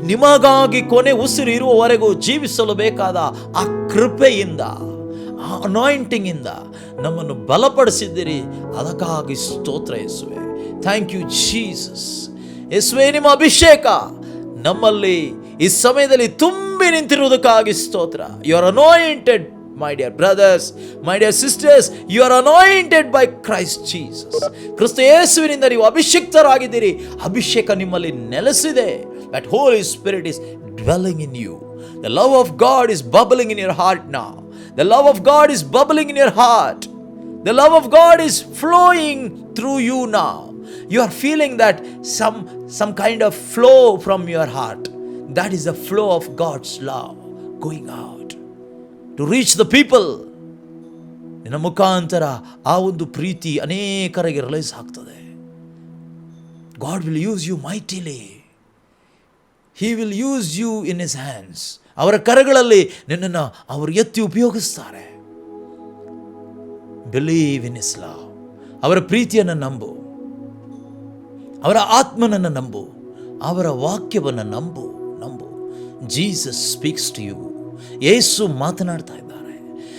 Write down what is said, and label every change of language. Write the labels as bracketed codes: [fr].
[kn] ನಿಮಗಾಗಿ ಕೊನೆ ಉಸಿರು ಇರುವವರೆಗೂ ಜೀವಿಸಲು ಬೇಕಾದ ಆ ಕೃಪೆಯಿಂದ, ಆ ಅನಾಯಿಂಟಿಂಗ್ ಇಂದ ನಮ್ಮನ್ನು ಬಲಪಡಿಸಿದ್ದೀರಿ. ಅದಕ್ಕಾಗಿ ಸ್ತೋತ್ರ ಯೇಸುವೆ. [en] Thank you Jesus. [kn] ಯೇಸುವೆ, ನಿಮ್ಮ ಅಭಿಷೇಕ ನಮ್ಮಲ್ಲಿ ಈ ಸಮಯದಲ್ಲಿ ತುಂಬಿ ನಿಂತಿರುವುದಕ್ಕಾಗಿ ಸ್ತೋತ್ರ. [en] You are anointed my dear brothers, my dear sisters, you are anointed by Christ Jesus. [kn] ಕ್ರಿಸ್ತ ಯೇಸುವಿನಿಂದ ನೀವು ಅಭಿಷಿಕ್ತರಾಗಿದ್ದೀರಿ. ಅಭಿಷೇಕ ನಿಮ್ಮಲ್ಲಿ ನೆಲೆಸಿದೆ. [en] That Holy Spirit is dwelling in you. The love of God is bubbling in your heart now. The love of God is bubbling in your heart. The love of God is flowing through you now. You are feeling that some kind of flow from your heart. That is the flow of God's love going out to reach the people. [kn] ನಿನ್ನ ಮುಖಾಂತರ ಆ ಒಂದು ಪ್ರೀತಿ ಅನೇಕರಿಗೆ realise ಆಗ್ತದೆ. [en] God will use you mightily. He will use you in his hands. [kn] ಅವರ ಕರಗಳಲ್ಲಿ ನಿನ್ನನ್ನು ಅವರು ಎತ್ತಿ ಉಪಯೋಗಿಸ್ತಾರೆ. [en] Believe in his love. [kn] ಅವರ ಪ್ರೀತಿಯನ್ನು ನಂಬು, ಅವರ ಆತ್ಮನನ್ನು ನಂಬು, ಅವರ ವಾಕ್ಯವನ್ನು ನಂಬು. [en] Jesus speaks to you. [kn] ಯೇಸು ಮಾತನಾಡ್ತಾ ಇದ್ದಾರೆ.